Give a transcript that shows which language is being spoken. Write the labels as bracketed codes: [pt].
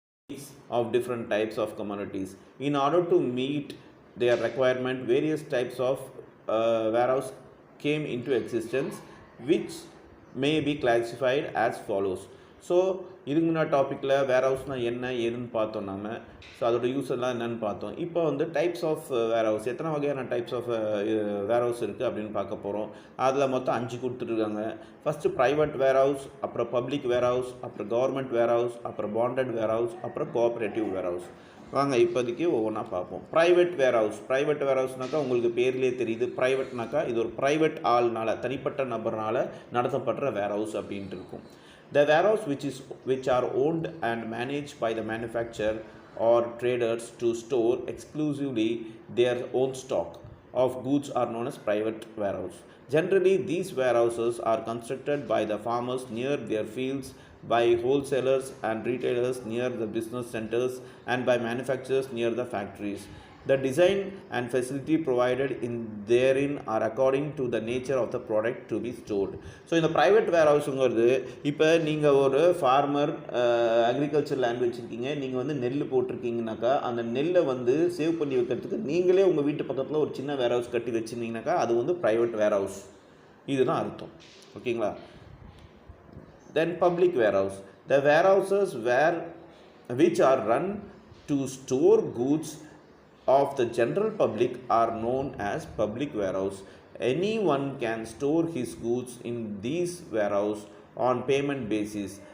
[en] needs of different types of commodities. In order to meet their requirement, various types of warehouse came into existence, which may be classified as follows. [ta] So இதுக்கு முன்னாடி டாப்பிக்கில் வேர் ஹவுஸ்னால் என்ன ஏதுன்னு பார்த்தோம் நாம். So அதோட use எல்லாம் என்னென்னு பார்த்தோம். இப்போ வந்து டைப்ஸ் ஆஃப் வேர் ஹவுஸ், எத்தனை வகையான டைப்ஸ் ஆஃப் வேர் ஹவுஸ் இருக்குது அப்படின்னு பார்க்க போகிறோம். அதில் மொத்தம் 5 கொடுத்துருக்காங்க. ஃபஸ்ட்டு ப்ரைவேட் வேர் ஹவுஸ், அப்புறம் பப்ளிக் வேர் ஹவுஸ், அப்புறம் கவர்மெண்ட் வேர் ஹவுஸ், அப்புறம் பாண்டட் வேர் ஹவுஸ், அப்புறம் கோஆப்ரேட்டிவ் வேர் ஹவுஸ். வாங்க இப்போதைக்கு ஒவ்வொன்றா பார்ப்போம். ப்ரைவேட் வேர் ஹவுஸ். ப்ரைவேட் வேர் ஹவுஸ்னாக்கா உங்களுக்கு பேர்லேயே தெரியுது. ப்ரைவேட்னாக்கா இது ஒரு ப்ரைவேட் ஆள்னால, தனிப்பட்ட நபர்னால் நடத்தப்படுற வேர் ஹவுஸ் அப்படின்ட்டு இருக்கும். [en] The warehouse which are owned and managed by the manufacturer or traders to store exclusively their own stock of goods are known as private warehouse. Generally, these warehouses are constructed by the farmers near their fields, by wholesalers and retailers near the business centers, and by manufacturers near the factories. The design and facility provided in therein are according to the nature of the product to be stored. [ta] So இந்த private வேர் ஹவுஸுங்கிறது, இப்போ நீங்கள் ஒரு farmer agriculture land வச்சுருக்கீங்க, நீங்கள் வந்து நெல் போட்டிருக்கீங்கனாக்கா அந்த நெல்லை வந்து சேவ் பண்ணி வைக்கிறதுக்கு நீங்களே உங்கள் வீட்டு பக்கத்தில் ஒரு சின்ன வேர் ஹவுஸ் கட்டி வச்சுருந்தீங்கனாக்கா அது வந்து ப்ரைவேட் வேர் ஹவுஸ். இதுதான் அர்த்தம். ஓகேங்களா? தென் public where house. [en] The warehouses which are run to store goods of the general public are known as public warehouse. Anyone can store his goods in these warehouse on payment basis.